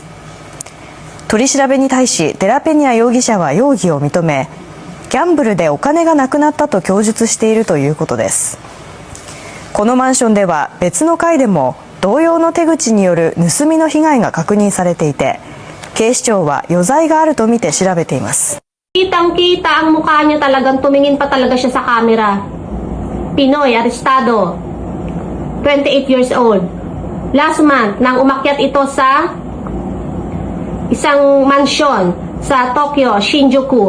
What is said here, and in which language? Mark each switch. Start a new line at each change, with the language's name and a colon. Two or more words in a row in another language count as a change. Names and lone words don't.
Japanese: 取り調べに対しテラペニア容疑者は容疑を認めギャンブルでお金がなくなったと供述しているということです。このマンションでは別の階でも同様の手口による盗みの被害が確認されていて警視庁は余罪があるとみて調べています。
Filipino: Kitang-kita ang mukha niya talagang tumingin pa talaga siya sa camera. Pinoy, arestado,
English: 28 years old. Last month,
Filipino: nang umakyat ito sa isang mansyon sa Tokyo, Shinjuku.